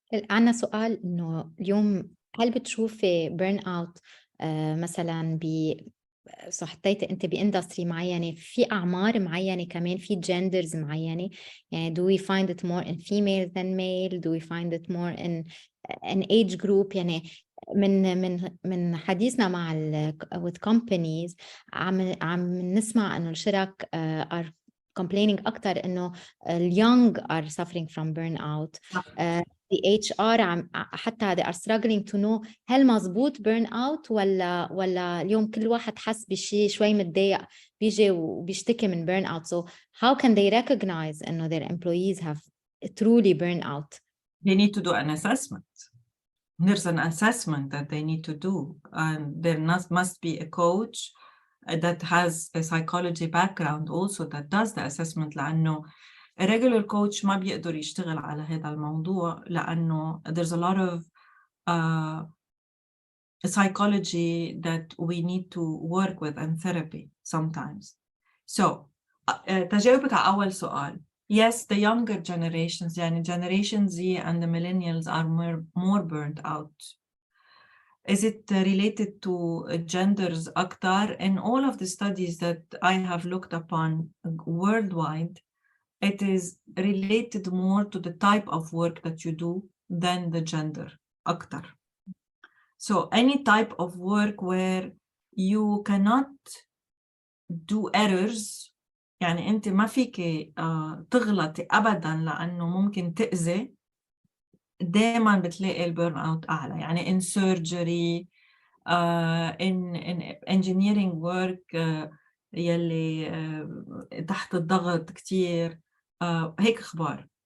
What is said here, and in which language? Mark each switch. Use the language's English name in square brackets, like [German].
[Arabic] عنا سؤال إنه اليوم هل بتشوفي burn out مثلا صح حطيتي أنت بإندستري معينة، في أعمار معينة، كمان في genders معينة، يعني [English] do we find it more in female than male, do we find it more in an age group؟ [Arabic] يعني من حديثنا مع [English] with companies [Arabic] عم نسمع إنه الشرك [English] are complaining [Arabic] أكتر إنه [English] young are suffering from burnout. the HR [Arabic] حتى [English] they are struggling to know [Arabic] هل مزبوط burn out ولا اليوم كل واحد حس بشيء شوي متضايق بيجي وبيشتكي من burn out. [English] So how can they recognize [Arabic] إنه [English] their employees have truly burn out? They need to do an assessment. There's an assessment that they need to do, and there must be a coach that has a psychology background also that does the assessment. [Arabic] لأنه [English] a regular coach [Arabic] ما بيقدر يشتغل على هذا الموضوع [English] لأنه there's a lot of psychology that we need to work with and therapy sometimes. So [Arabic] تجاوبك على أول سؤال. [English] Yes, the younger generations, [Arabic] يعني [English] Generation Z and the millennials are more burnt out. Is it related to genders [Arabic] أكتر? [English] In all of the studies that I have looked upon worldwide, it is related more to the type of work that you do than the gender [Arabic] أكتر. [English] So any type of work where you cannot do errors، [Arabic] يعني أنت ما فيك تغلطي أبداً لأنه ممكن تأذي، دائماً بتلاقي البيرن أوت أعلى. يعني [English] in surgery, in engineering work [Arabic] يلي تحت الضغط كتير، هيك أخبار.